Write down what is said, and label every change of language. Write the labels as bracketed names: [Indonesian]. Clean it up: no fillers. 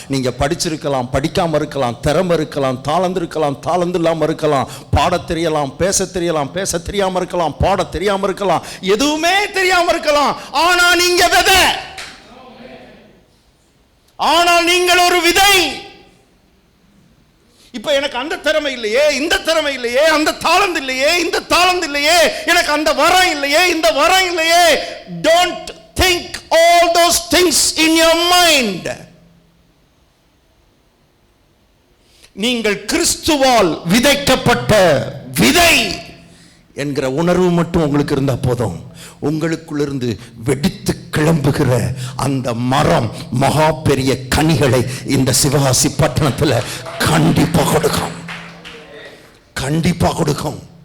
[Tamil] நீங்கள் படிச்சிருக்கலாம், படிக்காமல் இருக்கலாம், திறமை இருக்கலாம், தாளந்து இருக்கலாம், தாளந்து இல்லாமல் இருக்கலாம், பாட தெரியலாம், பேச தெரியலாம், பேச தெரியாமல் இருக்கலாம், பாட தெரியாமல் இருக்கலாம், எதுவுமே தெரியாமல் இருக்கலாம். ஆனால் நீங்கள் விதை, ஆனால் நீங்கள் ஒரு விதை. இப்ப எனக்கு அந்த திறமை இல்லையே, இந்த திறமை இல்லையே, அந்த தாளந்து இல்லையே, இந்த தாளந்து இல்லையே, எனக்கு அந்த வரம் இல்லையே, இந்த வரம் இல்லையே. [English] Don't think all those things in your mind. [Tamil] நீங்கள் கிறிஸ்துவால் விதைக்கப்பட்ட விதை என்கிற உணர்வு மட்டும் உங்களுக்கு இருந்தா போதும். உங்களுக்குள்ளிருந்து வெடித்து கிளம்புகிற அந்த மரம் மகா பெரிய கனிகளை இந்த சிவகாசி பட்டணத்தில் கண்டிப்பா கொடுக்கும், கண்டிப்பா கொடுக்கும்.